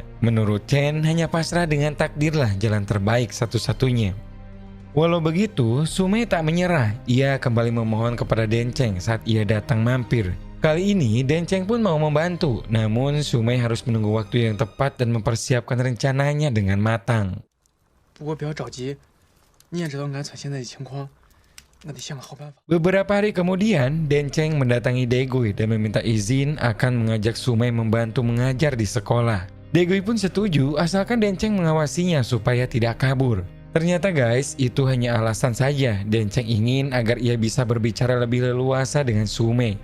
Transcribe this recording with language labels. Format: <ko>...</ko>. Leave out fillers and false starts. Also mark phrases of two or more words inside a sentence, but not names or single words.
<id>Menurut Chen, hanya pasrah dengan takdirlah jalan terbaik satu-satunya. Walau begitu, Sumai tak menyerah. Ia kembali memohon kepada Denceng saat ia datang mampir. Kali ini, Denceng pun mau membantu, namun Sumai harus menunggu waktu yang tepat dan mempersiapkan rencananya dengan matang.</id> <zh>不过不要着急，你也知道俺村现在的情况。</zh> <id>Beberapa hari kemudian, Denceng mendatangi Daegu dan meminta izin akan mengajak Sumai membantu mengajar di sekolah. Daegu pun setuju asalkan Denceng mengawasinya supaya tidak kabur. Ternyata guys, itu hanya alasan saja. Denceng ingin agar ia bisa berbicara lebih leluasa dengan Sumai.</id>